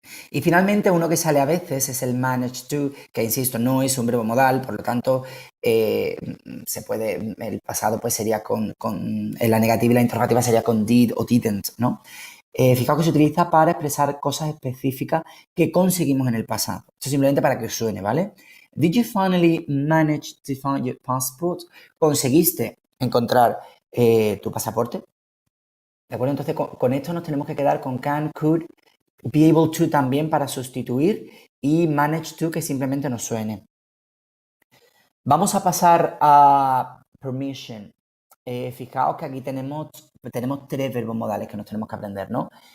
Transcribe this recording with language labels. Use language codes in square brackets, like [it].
[es] Y finalmente uno que sale a veces es el manage to, que insisto, no es un verbo modal, por lo tanto, el pasado pues sería en la negativa y la interrogativa sería con did o didn't, ¿no? Fijaos que se utiliza para expresar cosas específicas que conseguimos en el pasado. Esto simplemente para que os suene, ¿vale? [en] Did you finally manage to find your passport? [es] ¿Conseguiste encontrar tu pasaporte? ¿De acuerdo? Entonces, con esto nos tenemos que quedar con can, could, be able to también para sustituir y manage to que simplemente nos suene. Vamos a pasar a permission. Fijaos que aquí tenemos tres verbos modales que nos tenemos que aprender, ¿no?